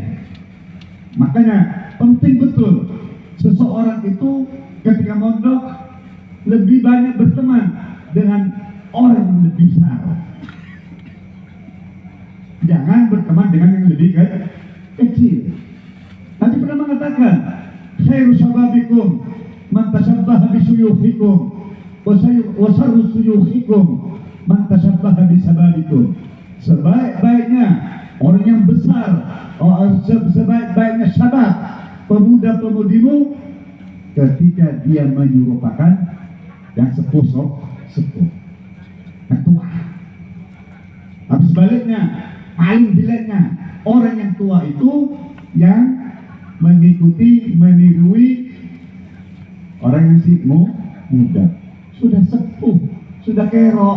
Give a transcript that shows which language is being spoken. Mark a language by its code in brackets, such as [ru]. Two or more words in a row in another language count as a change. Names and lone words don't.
[id] Makanya penting betul seseorang itu ketika mondok lebih banyak berteman dengan orang yang lebih besar. Jangan berteman dengan yang lebih kecil. Nabi pernah mengatakan, [ar] خير شبابكم من تشبه بشيوخكم وشر شيوخكم من تشبه بشبابكم. [id] Sebaik-baiknya orang yang besar, sebaik-baiknya syabab, pemuda-pemudimu, ketika dia menyerupakan yang sepuh, yang tua. Tapi sebaliknya, paling jeleknya orang yang tua itu yang mengikuti, menirui orang yang si muda, sudah sepuh, sudah kerok.